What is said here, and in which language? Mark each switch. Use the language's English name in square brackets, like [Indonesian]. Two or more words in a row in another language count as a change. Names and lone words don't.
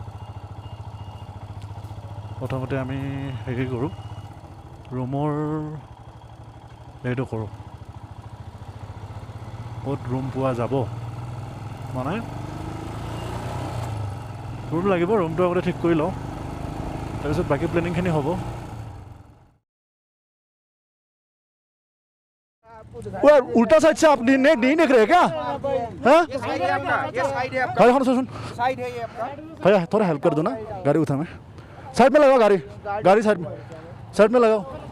[Assamese] প্ৰথমতে আমি হেৰি কৰোঁ ৰুমৰ হেৰিটো কৰোঁ ক'ত ৰুম পোৱা যাব মানে ৰুম লাগিব ৰুমটো আগতে ঠিক কৰি লওঁ তাৰপিছত বাকী প্লেনিংখিনি হ'ব [Hindi] उल्टा साइड से आप नहीं देख रहे क्या हाँ गाड़ी सुन भैया थोड़ा हेल्प कर दो ना गाड़ी उठा मैं साइड में लगाओ गाड़ी साइड में लगाओ